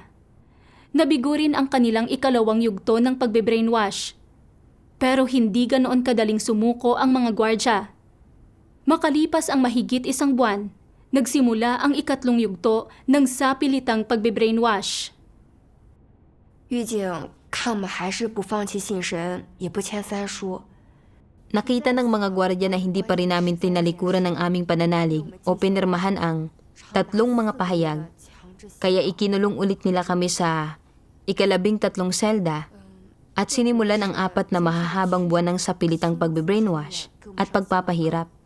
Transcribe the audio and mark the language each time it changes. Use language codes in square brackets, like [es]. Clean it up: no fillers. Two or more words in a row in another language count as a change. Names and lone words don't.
[tl] Nabigo rin ang kanilang ika-2 yugto ng pagbe-brainwash. Pero hindi ganoon kadaling sumuko ang mga gwardya. Makalipas ang mahigit 1 buwan, nagsimula ang ika-3 yugto ng sapilitang pagbe-brainwash. [zh] 狱警看我们还是不放弃信神，也不签三书。 [tl] Nakita ng mga gwardya na hindi pa rin namin tinalikuran ng aming pananalig o pinirmahan ang 3 mga pahayag, kaya ikinulong ulit nila kami sa ika-13 selda at sinimulan ang 4 na mahahabang buwan ng sapilitang pagbe-brainwash at pagpapahirap.